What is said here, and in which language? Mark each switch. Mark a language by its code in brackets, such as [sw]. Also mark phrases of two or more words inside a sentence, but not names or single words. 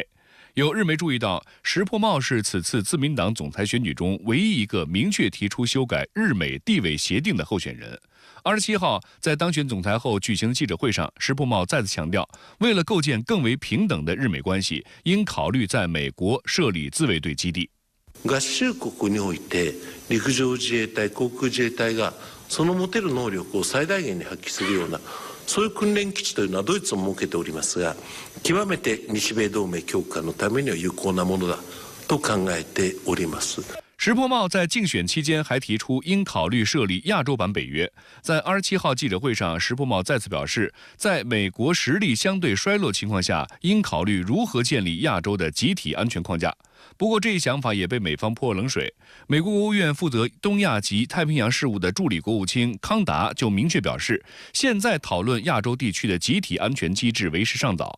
[zh] 有日媒注意到，石破茂是此次自民党总裁选举中唯一一个明确提出修改日美地位协定的候选人。27号在当选总裁后举行的记者会上，石破茂再次強調，為了構建更為平等的日美關係，應考慮在美國設立自衛隊基地。 [ja] 合衆国において陸上自衛隊、航空自衛隊がその持てる能力を最大限に発揮するような、そういう訓練基地というのはドイツも設けておりますが、極めて日米同盟強化のためには有効なものだと考えております。 [zh] 石破茂在竞选期间还提出应考虑设立亚洲版北约。在27号记者会上，石破茂再次表示，在美国实力相对衰落情况下，应考虑如何建立亚洲的集体安全框架。不过，这一想法也被美方泼冷水。美国国务院负责东亚及太平洋事务的助理国务卿康达就明确表示，现在讨论亚洲地区的集体安全机制为时尚早。